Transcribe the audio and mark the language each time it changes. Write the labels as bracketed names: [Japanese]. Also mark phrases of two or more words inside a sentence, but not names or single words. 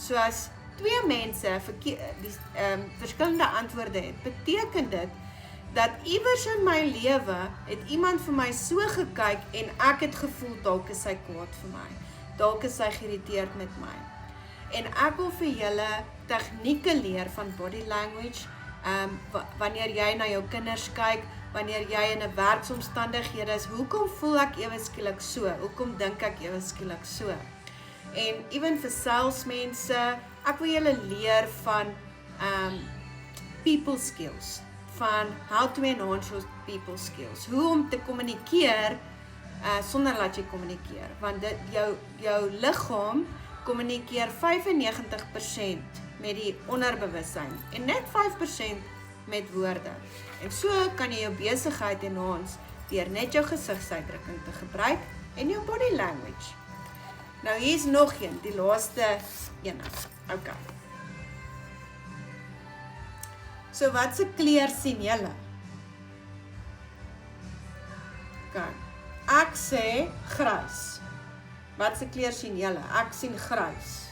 [Afrikaans] So as twee mense verskillende antwoorde het, beteken dit dat iewers in my lewe het iemand vir my so gekyk en ek het gevoel dalk is sy kwaad vir my. Dalk is sy geïrriteerd met my. En ek wil vir julle tegnieke leer van [English] body language, [Afrikaans] wanneer jy na jou kinders kyk, wanneer jy in 'n werksomstandighede is, hoekom voel ek ewe skielik so? Hoekom dink ek ewe skielik so? En even vir salesmense, ek wil julle leer van [English] people skills, [Afrikaans] van [English] how to enhance your people skills, [Afrikaans] hoe om te kommunikeer sonder dat jy kommunikeer, want jou liggaam kommunikeer 95% met die onderbewussyn en net 5% met woorde. En so kan jy jou besigheid enhance deur net jou gesigsuitdrukking te gebruik en jou [English] body language. [Afrikaans] Nou hier is nog een, die laaste ene. Okay. So wat se kleur sien julle? Okay. Ek sê grys. Wat se kleur sien julle? Ek sien grys.